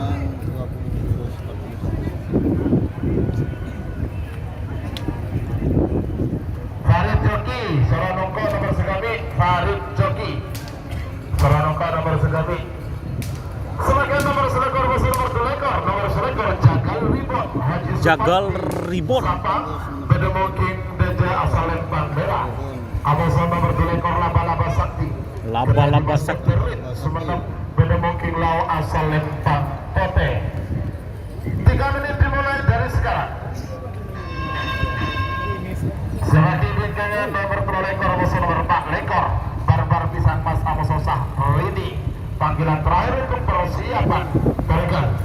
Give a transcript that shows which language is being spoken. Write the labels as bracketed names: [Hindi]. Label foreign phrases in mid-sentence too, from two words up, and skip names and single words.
[Madurese] Farid Joki Soronongko nomor segami. Farid Joki Soronongko nomor segami. Sebagian nomor selekor nomor 2 ekor nomor selekor Jagal Ribon Haji Jagal Ribon. Bedemoking Deja asal Lembang Merah. Abosan nomor 2 ekor Laba-Laba Sakti. Laba-laba sakti. Semenep Bedemoking Lau asal Lembang Pote. [Indonesian] 3 menit dimulai dari sekarang. [Madurese] Selagi bingkangnya nomor 3 lekor musuh nomor 4 lekor Barbar Pisang Mas Amososah Lidi. [Indonesian] Panggilan terakhir untuk persiapan Bergen.